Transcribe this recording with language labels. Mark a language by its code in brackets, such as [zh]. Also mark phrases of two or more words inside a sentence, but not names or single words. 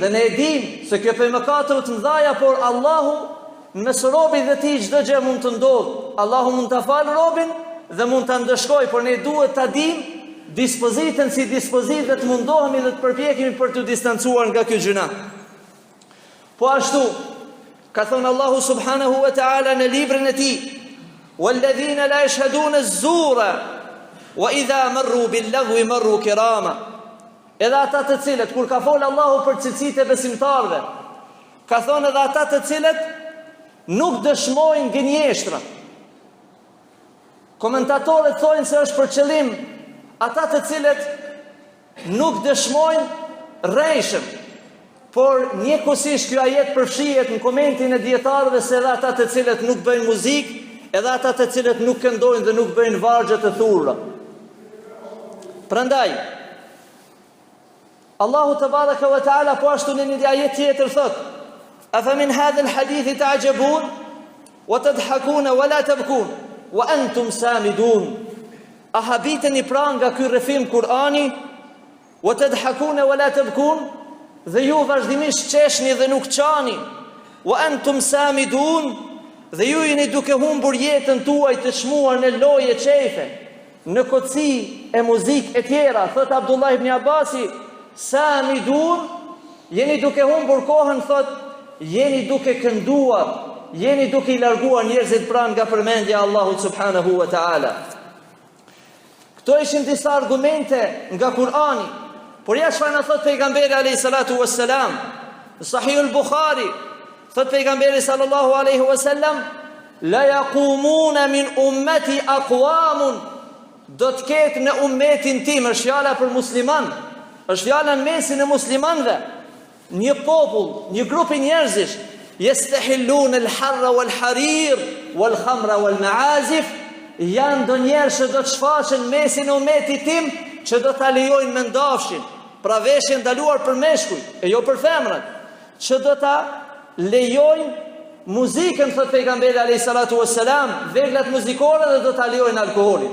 [sq] Dhe ne e dim se kjo për mëkate të mëdha, por Allahu në mes robit dhe tij çdo gjë mund të ndodhë. Allahu mund ta falë robin dhe mund ta ndëshkojë, por ne duhet ta dim dispozitën si dispozitë, të mundohemi dhe të përpjekemi për të distancuar nga ky gjuna. Po ashtu ka thënë Allahu [ar] سبحانه وتعالى [sq] në librin e tij: [ar] "والذين لا يشهدون الزور وإذا مروا باللغو مروا كراما." [sq] Edhe ata të cilët, kur ka folë Allahu për cilësitë e besimtarëve, ka thonë edhe ata të cilët nuk dëshmojnë gënjeshtra. Komentatorët thonë se është për qëllim ata të cilët nuk dëshmojnë rrejshëm, por njëkohësisht ky ajet përfshihet në komentin e dietarëve se edhe ata të cilët nuk bëjnë muzikë, edhe ata të cilët nuk këndojnë dhe nuk bëjnë vargje të thurra. Prandaj Allahu [ar] تبارك وتعالى [sq] po ashtu në një ajet tjetër thot: [ar] "أفمن هذا الحديث تعجبون وتضحكون ولا تبكون وأنتم سامدون." [sq] A habiteni pra nga ky rrëfim Kur'ani, [ar] وتضحكون ولا تبكون, [sq] dhe ju vazhdimisht qeshni dhe nuk qani, [ar] وأنتم سامدون, [sq] dhe ju jeni duke humbur jetën tuaj të çmuar në loje qefe, në kocsi e muzikë e tjera. Thot Abdullah ibn Abbasi: "Samidun, jeni duke humbur kohën, thot, jeni duke kënduar, jeni duke i larguar njerëzit pranë nga përmendja e Allahut [ar] سبحانه وتعالى." [sq] Këto ishin disa argumente nga Kur'ani, por ja çfarë na thot pejgamberi [ar] عليه الصلاة والسلام [sq] në Sahih al-Bukhari, thot pejgamberi [ar] صلى الله عليه وسلم: [sq] "La [ar] يقومون من أمتي أقوام", [sq] do të ketë në ummetin tim, është fjala për musliman, është fjala në mesin e muslimanëve, një popull, një grup i njerëzish, [ar] يستحلون الحر والحرير والخمر والمعازف, [sq] janë do njerëz që do të shfaqen mesin e ummetit tim, që do ta lejojnë mendafshin, pra veshje ndaluar për meshkuj e jo për femrat, që do ta lejojnë muzikën, thot pejgamberi [ar] عليه الصلاة والسلام, [sq] veglat muzikore dhe do ta lejojnë alkoolin.